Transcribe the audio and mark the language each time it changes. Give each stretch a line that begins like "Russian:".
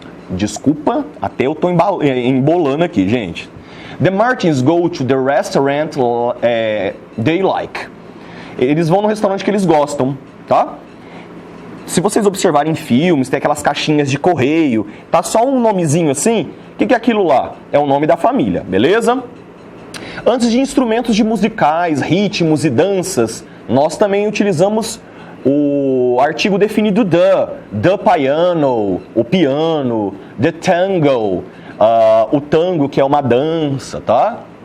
Portuguese: desculpa, até eu estou embolando aqui, gente.
English: The Martins go to the restaurant they like.
Portuguese: Eles vão no restaurante que eles gostam, tá? Se vocês observarem filmes, tem aquelas caixinhas de correio, tá só um nomezinho assim, o que é aquilo lá? É o nome da família, beleza? Antes de instrumentos de musicais, ritmos e danças, nós também utilizamos o artigo definido
English: the piano,
Portuguese: o piano,
English: the tango,
Portuguese: o tango, que é uma dança, tá?